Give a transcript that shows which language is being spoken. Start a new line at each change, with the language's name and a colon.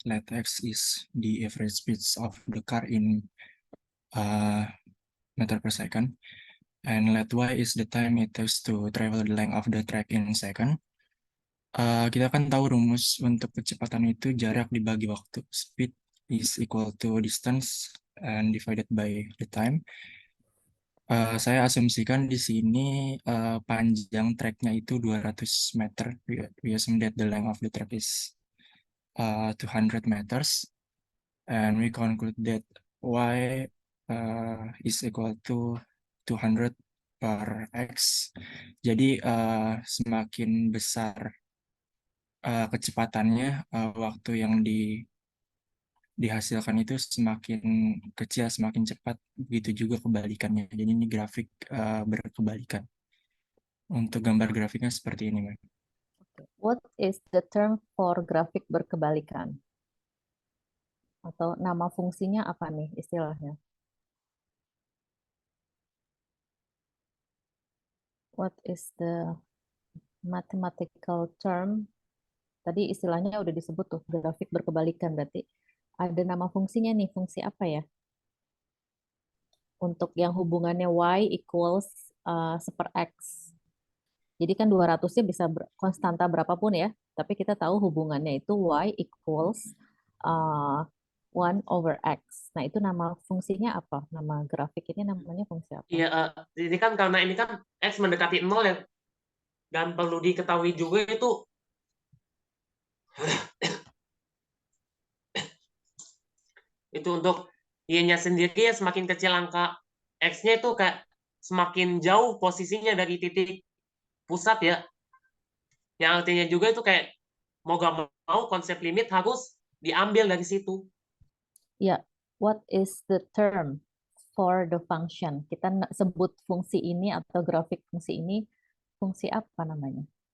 English: Let X is the average speed of the car in meter per second. And let Y is the time it takes to travel the length of the track in second.
Indonesian: Kita kan tahu rumus untuk kecepatan itu jarak dibagi waktu.
English: Speed is equal to distance and divided by the time.
Indonesian: Saya asumsikan di sini panjang treknya itu 200 meter.
English: We assume that the length of the track is 200 meters. And we conclude that Y is equal to 200 per X.
Indonesian: Jadi semakin besar kecepatannya, waktu yang dihasilkan itu semakin kecil, semakin cepat. Begitu juga kebalikannya. Jadi ini grafik berkebalikan. Untuk gambar grafiknya seperti ini, Mbak.
English: What is the term for
Indonesian: grafik berkebalikan? Atau nama fungsinya apa nih istilahnya?
English: What is the mathematical term?
Indonesian: Tadi istilahnya udah disebut tuh, grafik berkebalikan berarti. Ada nama fungsinya nih, fungsi apa ya? Untuk yang hubungannya Y equals 1/X. Jadi kan 200-nya bisa konstanta berapapun ya, tapi kita tahu hubungannya itu Y equals 1/X. Nah, itu nama fungsinya apa? Nama grafik ini namanya fungsi apa? Iya, jadi kan karena ini kan X mendekati 0 ya, dan perlu diketahui juga itu untuk Y-nya sendiri ya, semakin kecil angka X-nya itu kayak semakin jauh posisinya dari titik pusat ya. Yang artinya juga itu kayak mau gak mau konsep limit harus diambil dari situ.
English: Ya, what is the term for the function?
Indonesian: Kita sebut fungsi ini atau grafik fungsi ini, fungsi apa namanya?